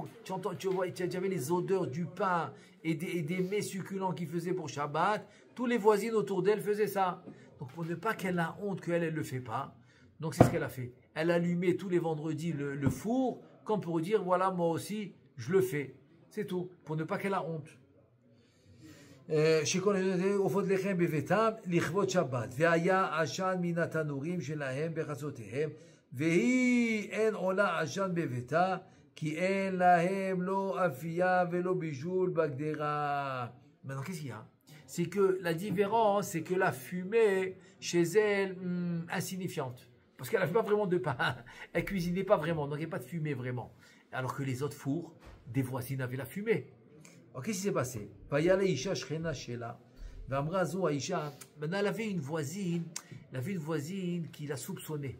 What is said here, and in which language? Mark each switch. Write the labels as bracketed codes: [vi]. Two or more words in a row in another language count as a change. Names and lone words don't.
[fr] Tu vois, il y avait les odeurs du pain et des mets succulents qu'ils faisaient pour Shabbat. Tous les voisines autour d'elle faisaient ça. Donc pour ne pas qu'elle ait honte qu'elle ne le fait pas, donc c'est ce qu'elle a fait. Elle allumait tous les vendredis le four, comme pour dire, voilà, moi aussi, je le fais. C'est tout, pour ne pas qu'elle ait honte. [he] שכל עופות לחם בביתם לכבוד שבת והיה עשן מן התנורים שלהם בחצותיהם והיא אין עולה עשן בביתה כי אין להם לא אפייה ולא בישול בגדרה. [fr] Maintenant qu'est-ce qu'il y a? C'est que la différence, c'est que la fumée chez elle insignifiante, parce qu'elle n'avait pas vraiment de pain, elle cuisinait pas vraiment, donc il n'y avait pas de fumée vraiment, alors que les autres fours des voisines avaient la fumée. Alors, qu'est-ce qui s'est passé? Maintenant, elle avait une voisine qui l'a soupçonné.